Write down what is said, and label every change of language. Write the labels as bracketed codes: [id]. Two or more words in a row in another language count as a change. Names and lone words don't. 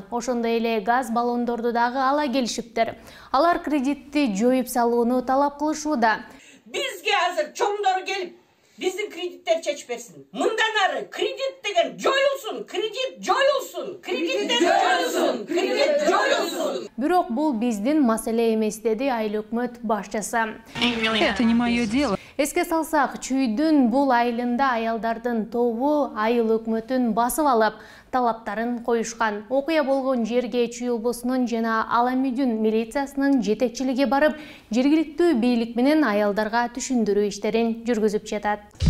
[ky] Ошондой эле газ баллондорду дагы ала келишиптир. Алар кредитти жоюп салууну талап кылышууда. Бизге азыр чоңдор келип, биздин кредиттер чечип берсин. Мындан ары кредит деген жоюлсун, кредит жоюлсун, кредиттер жоюлсун, кредит жоюлсун. Бирок бул биздин маселе эмес, деди айыл өкмөт башчысы. [ru] Это не мое дело. [ky] Эске салсак, Чүйдүн бул айылында аялдардын тобу айыл өкмөтүн басып алып, талаптарын коюшкан. Окуя болгон жерге Чүй облусунун жана Аламүйдүн милициясынын жетекчилиги барып, жергиликтүү бийлик менен аялдарга түшүндүрүү иштерин жүргүзүп жатат.